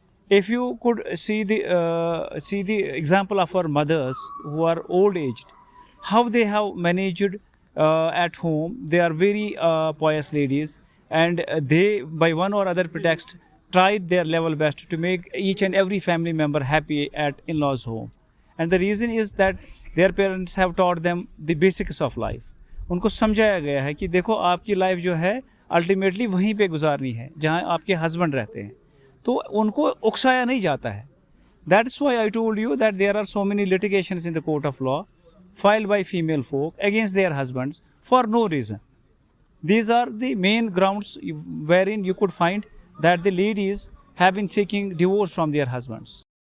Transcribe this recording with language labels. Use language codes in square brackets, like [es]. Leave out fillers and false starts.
[en] If you could see the example of our mothers who are old aged, how they have managed at home. They are very pious ladies, and they, by one or other pretext, tried their level best to make each and every family member happy at in-laws' home. And the reason is that their parents have taught them the basics of life. [ur] ان کو سمجھایا گیا ہے کہ دیکھو آپ کی life جو ہے الٹیمیٹلی وہیں پہ گزارنی ہے جہاں آپ کے ہسبینڈ رہتے ہیں, تو ان کو اکسایا نہیں جاتا ہے. [en] That is why I told you that there are so many litigations in the court of law filed by female folk against their husbands for no reason. These are the main grounds wherein you could find that the ladies have been seeking divorce from their husbands.